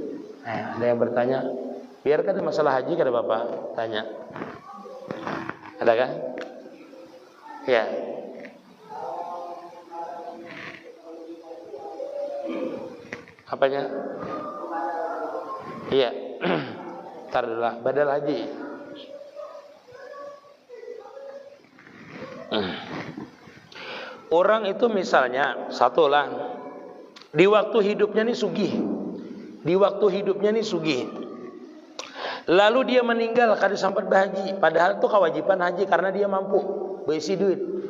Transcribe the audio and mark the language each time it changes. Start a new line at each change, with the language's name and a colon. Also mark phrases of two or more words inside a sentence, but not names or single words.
Banjar: Ada yang bertanya, biarkan ada masalah haji, kada Bapak tanya.
Indonesian: Ada kan? Ya. Apanya? Iya. Ntar dulu lah, badal haji.
Banjar: Orang itu misalnya satu lah, di waktu hidupnya nih sugih. Di waktu hidupnya nih sugih. Lalu dia meninggal kada sempat berhaji, padahal itu kewajiban haji karena dia mampu berisi duit.